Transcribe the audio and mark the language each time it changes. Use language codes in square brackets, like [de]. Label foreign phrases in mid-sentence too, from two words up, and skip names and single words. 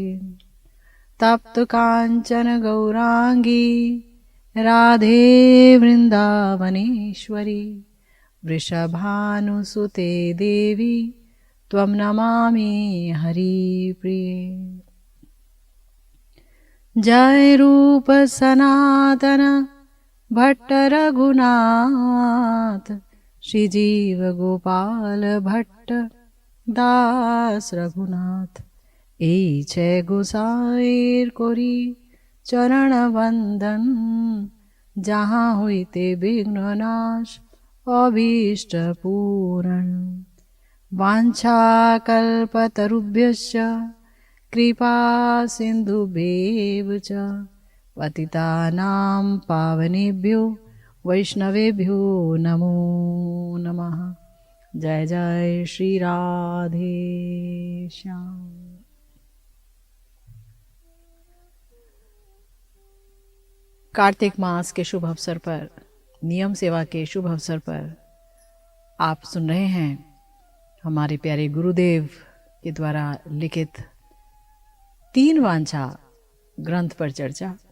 [sa] तप्त कांचन गौरांगी राधे वृंदावनेश्वरी वृषभानुसुते देवी त्वं नमामि हरिप्रिये। [bn] जय रूप सनातन भट्ट रघुनाथ श्रीजीव गोपाल भट्ट दास रघुनाथ এই ছে গোসাইর করি চরণ বন্দন যাহা হইতে বিঘ্ননাশ অভীষ্ট পূরণ [sa] বাঞ্ছা কল্পতরুভ্যশ্চ কৃপা সিন্ধুভ্যেব চ পতিতানাং পাবনেভ্यो वैष्णवेभ्यो नमो नमः। [hi] जय जय श्री राधे श्याम। कार्तिक मास के शुभ अवसर पर, नियम सेवा के शुभ अवसर पर आप सुन रहे हैं हमारे प्यारे गुरुदेव के द्वारा लिखित 3 वांछा ग्रंथ पर चर्चा।